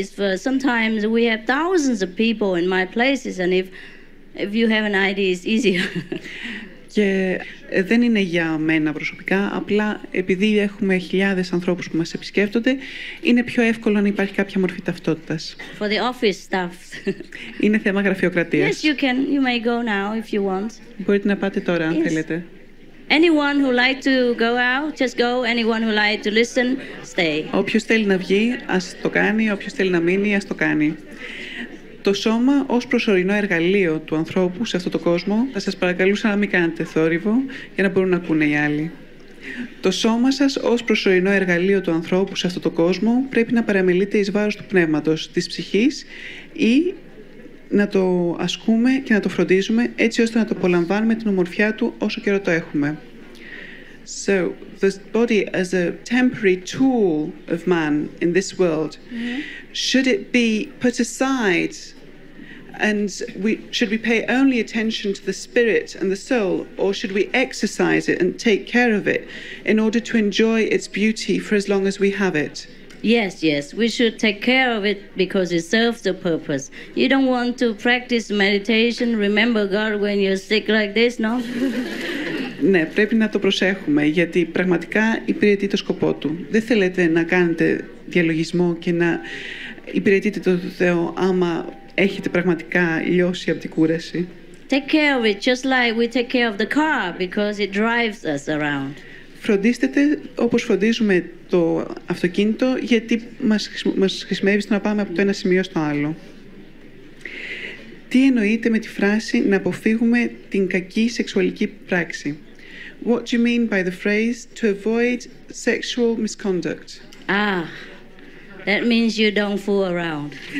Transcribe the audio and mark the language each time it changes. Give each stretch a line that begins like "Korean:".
English: It's for sometimes we have thousands of people in my places, and if you have an ID, it's easier.
Greek: Και δεν είναι για μένα προσωπικά, απλά επειδή έχουμε χιλιάδες ανθρώπους που μας επισκέπτονται, είναι πιο εύκολο να υπάρχει κάποια μορφή ταυτότητας.
English: For the office staff.
Greek: Είναι θέμα γραφειοκρατίας.
English: Yes, you may go now if you want.
Greek: Μπορείτε να πάτε τώρα, αν θέλετε.
English: Anyone who like to go out, just go. Anyone who like to listen, stay.
Greek: Όποιος θέλει να βγει, ας το κάνει. Όποιος θέλει να μείνει, ας το κάνει. Το σώμα ως προσωρινό εργαλείο του ανθρώπου σε αυτόν τον κόσμο, θα σας παρακαλούσα να μην κάνετε θόρυβο για να μπορούν να ακούνε οι άλλοι. Το σώμα σας ως προσωρινό εργαλείο του ανθρώπου σε αυτόν τον κόσμο πρέπει να παραμελείτε εις βάρος του πνεύματος, της ψυχής, ή να το ασκούμε και να το φροντίζουμε έτσι ώστε να το απολαμβάνουμε την ομορφιά του όσο καιρό το έχουμε.
English: So, the body as a temporary tool of man in this world, should it be put aside, and should we pay only attention to the spirit and the soul, or should we exercise it and take care of it in order to enjoy its beauty for as long as we have it? Yes, we should take care of it because it serves the purpose. You don't want to practice meditation, remember God when you're sick like this, no?
Greek: Ναι, πρέπει να το προσέχουμε, γιατί πραγματικά υπηρετεί το σκοπό του. Δεν θέλετε να κάνετε διαλογισμό και να υπηρετείτε τον Θεό άμα έχετε πραγματικά λιώσει από την κούραση.
English: Take care of it just like we take care of the car because it drives us around.
Greek: Φροντίστε όπως φροντίζουμε το αυτοκίνητο, γιατί μας χρησιμεύει στο να πάμε από το ένα σημείο στο άλλο. Τι εννοείται με τη φράση να αποφύγουμε την κακή σεξουαλική πράξη?
English: What do you mean by the phrase to avoid sexual misconduct? That means you don't fool around.